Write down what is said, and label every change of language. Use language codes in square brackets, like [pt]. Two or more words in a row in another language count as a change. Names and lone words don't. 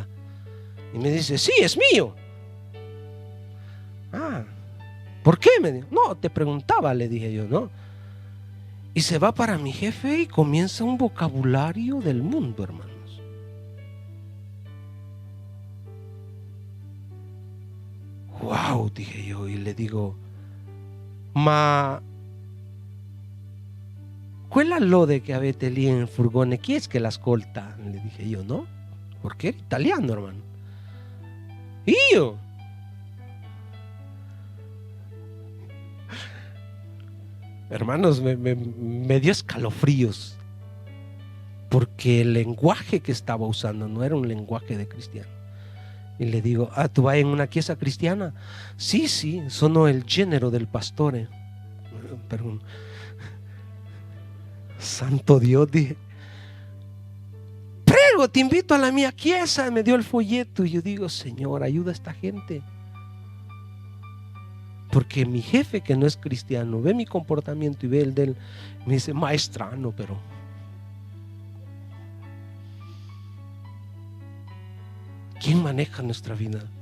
[es] Y me dice, sí, es mío. ¿Por qué? Me dijo, no, te preguntaba, le dije yo, ¿no? Y se va para mi jefe y comienza un vocabulario del mundo, hermanos. Wow, dije yo, y le digo, [it] ma quella lode che avete lì in furgone, chi es che l'ascolta? [es] Le dije yo, ¿no? Porque era italiano, hermano. Io. Hermanos, me dio escalofríos, porque el lenguaje que estaba usando no era un lenguaje de cristiano. Y le digo, ¿tú vas en una chiesa cristiana? Sí, sí, sono el género del pastore. Pero, santo Dios, dije, prego, te invito a la mía chiesa. Me dio el folleto y yo digo, Señor, ayuda a esta gente. Porque mi jefe, que no es cristiano, ve mi comportamiento y ve el de él, me dice, maestrano, pero ¿quién maneja nuestra vida?